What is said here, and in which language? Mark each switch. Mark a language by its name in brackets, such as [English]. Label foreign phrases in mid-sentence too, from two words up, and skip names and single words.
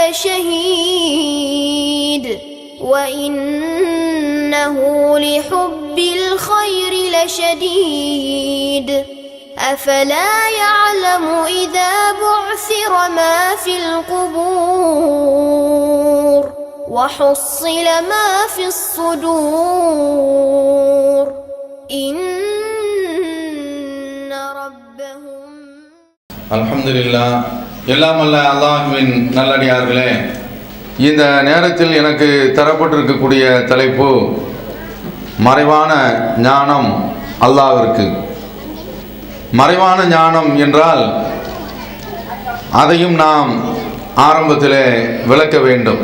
[Arabic] لشهيد وإنه لحب الخير لشديد أفلا يعلم إذا بعثر ما في القبور وحصل ما في الصدور إن ربهم. الحمد لله. [Tamil] எல்லாம் அல்ல அல்லாஹ்வின் நல்லடியார்களே, இந்த நேரத்தில் எனக்கு தரப்பட்டிருக்கக்கூடிய தலைப்பு மறைவான ஞானம் அல்லாஹ்விற்கு. மறைவான ஞானம் என்றால் அதையும் நாம் ஆரம்பத்தில் விளக்க வேண்டும்.